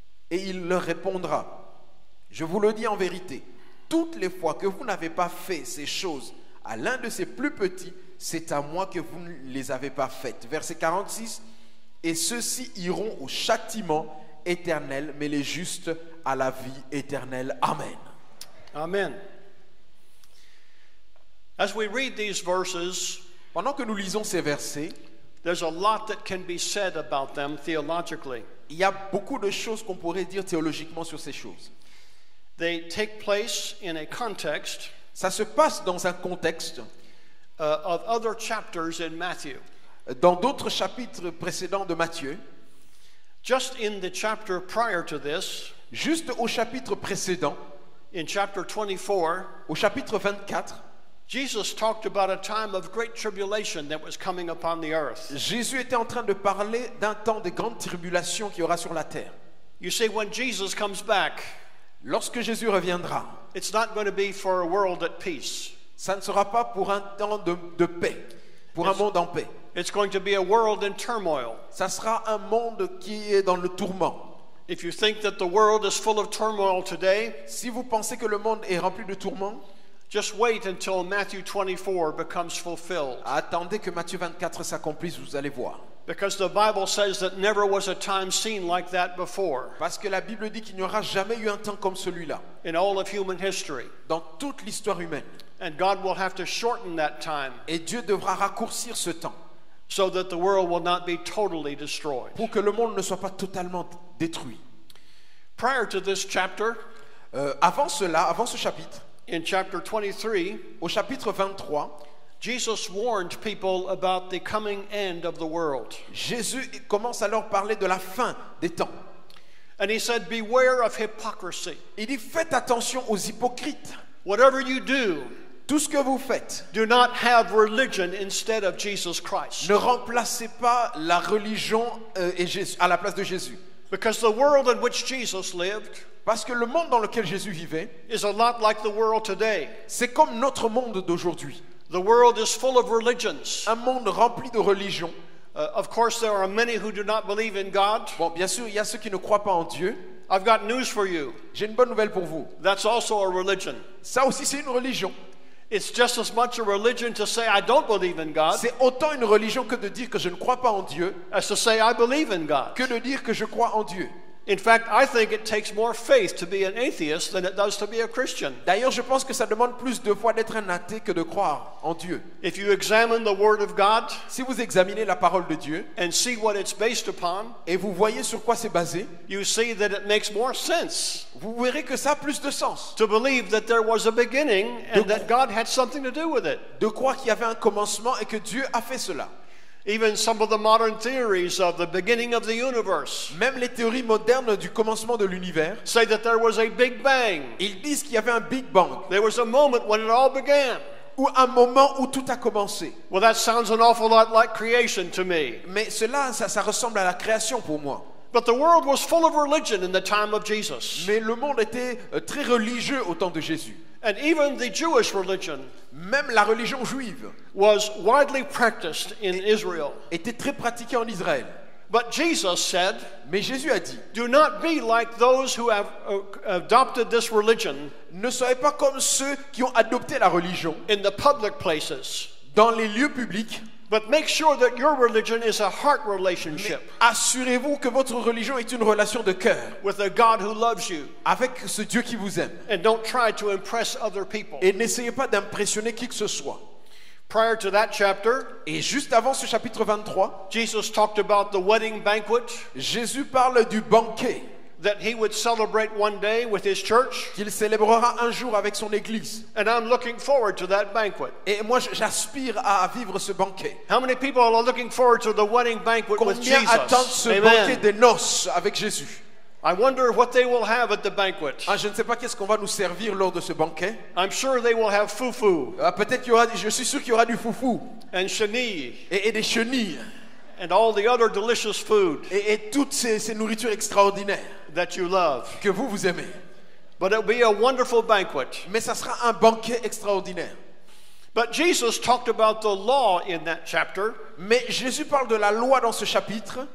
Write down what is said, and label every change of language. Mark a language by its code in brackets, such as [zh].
[fr] Et il leur répondra, je vous le dis en vérité, toutes les fois que vous n'avez pas fait ces choses à l'un de ces plus petits, c'est à moi que vous ne les avez pas faites. Verset 46, et ceux-ci iront au châtiment éternel, mais les justes à la vie éternelle. Amen. Amen. [en] As we read these verses, [fr] pendant que nous lisons ces versets, [en] there's a lot that can be said about them theologically. [fr] Il y a beaucoup de choses qu'on pourrait dire théologiquement sur ces choses. [en] They take place in a context [fr] ça se passe dans un contexte [en] of other chapters in Matthew. [fr] Dans d'autres chapitres précédents de Matthieu. [en] Just in the chapter prior to this, [fr] juste au chapitre précédent, [en] in chapter 24, [fr] au chapitre 24, [en] Jesus talked about a time of great tribulation that was coming upon the earth. [fr] Jésus était en train de parler d'un temps de grande tribulation qui aura sur la terre. [en] You see, when Jesus comes back, [fr] lorsque Jésus reviendra, [en] it's not going to be for a world at peace. [fr] Ça ne sera pas pour un temps de paix, pour un monde en paix. [en] It's going to be a world in turmoil. [fr] Ça sera un monde qui est dans le tourment. [en] If you think that the world is full of turmoil today, [fr] si vous pensez que le monde est rempli de tourments, [en] just wait until Matthew 24 becomes fulfilled. [fr] Attendez que Matthieu 24 s'accomplisse, vous allez voir. [en] Because the Bible says that never was a time seen like that before. [fr] Parce que la Bible dit qu'il n'y aura jamais eu un temps comme celui-là. [en] In all of human history. [fr] Dans toute l'histoire humaine. [en] And God will have to shorten that time. [fr] Et Dieu devra raccourcir ce temps. [en] So that the world will not be totally destroyed. [fr] Pour que le monde ne soit pas totalement détruit. [en] Prior to this chapter, [fr] avant ce chapitre, [en] in chapter 23, [fr] au chapitre 23, [en] Jesus warned people about the coming end of the world. [fr] Jésus commence alors à parler de la fin des temps. [en] And he said, beware of hypocrisy. [fr] Il dit, faites attention aux hypocrites. [en] Whatever you do, [fr] tout ce que vous faites, [en] do not have religion instead of Jesus Christ. [fr] Ne remplacez pas la religion à la place de Jésus. [en] Because the world in which Jesus lived, [fr] parce que le monde dans lequel Jésus vivait, [en] is a lot like the world today. [fr] C'est comme notre monde d'aujourd'hui. [en] The world is full of religions. [fr] Un monde rempli de religions. [en] Of course, there are many who do not believe in God. [fr] Bon, bien sûr, il y a ceux qui ne croient pas en Dieu. [en] I've got news for you. [fr] J'ai une bonne nouvelle pour vous. [en] That's also a religion. [fr] Ça aussi, c'est une religion. [en] It's just as much a religion to say I don't believe in God. [fr] C'est autant une religion que de dire que je ne crois pas en Dieu. [en] As to say I believe in God. [fr] Que de dire que je crois en Dieu. [en] In fact, I think it takes more faith to be an atheist than it does to be a Christian. [fr] D'ailleurs, je pense que ça demande plus de foi d'être un athée que de croire en Dieu. [en] If you examine the Word of God [fr] Si vous examinez la parole de Dieu [en] and see what it's based upon, [fr] et vous voyez sur quoi c'est basé, [en] you see that it makes more sense [fr] vous verrez que ça a plus de sens. [en] to believe that there was a beginning and that God had something to do with it. [fr] De croire qu'il y avait un commencement et que Dieu a fait cela. [en] Even some of the modern theories of the beginning of the universe [fr] Même les théories modernes du commencement de l'univers, [en] say that there was a Big Bang. [fr] ils disent qu'il y avait un Big Bang, [en] There was a moment when it all began. [fr] ou un moment où tout a commencé. [en] Well, that sounds an awful lot like creation to me. [fr] Mais cela, ça ressemble à la création pour moi. [en] But the world was full of religion in the time of Jesus. [fr] Mais le monde était très religieux au temps de Jésus. [en] And even the Jewish religion [fr] Même la religion juive [en] was widely practiced in Israel. [fr] était très pratiquée en Israël. [en] But Jesus said, [fr] Mais Jésus a dit, [en] do not be like those who have adopted this religion [fr] ne soyez pas comme ceux qui ont adopté la religion [en] in the public places, [fr] dans les lieux publics, [en] but make sure that your religion is a heart relationship [fr] assurez-vous que votre religion est une relation de cœur [en] with a God who loves you, [fr] avec ce Dieu qui vous aime. [en] and don't try to impress other people. [fr] Et n'essayez pas d'impressionner qui que ce soit. [en] Prior to that chapter, [fr] Et juste avant ce chapitre 23, [en] Jesus talked about the wedding banquet [fr] Jésus parle du banquet [en] that he would celebrate one day with his church, [fr] qu'il célébrera un jour avec son église. [en] and I'm looking forward to that banquet. [fr] Et moi, j'aspire à vivre ce banquet. [en] How many people are looking forward to the wedding banquet with [fr] Combien [en] Jesus? [fr] attendent ce [en] Amen. [fr] banquet des noces avec Jésus? [en] I wonder what they will have at the banquet. [fr] Ah, je ne sais pas qu'est-ce qu'on va nous servir lors de ce banquet. [en] I'm sure they will have fufu [fr] Ah, peut-être qu'il y aura, je suis sûr qu'il y aura du foufou [en] and chenille [fr] et des chenilles [en] and all the other delicious food [fr] et toutes ces nourritures extraordinaires [en] that you love. [fr] que vous aimez. [en] But it'll be a wonderful banquet. [fr] Mais ça sera un banquet extraordinaire. [en] But Jesus talked about the law in that chapter, [fr] Mais Jésus parle de la loi dans ce chapitre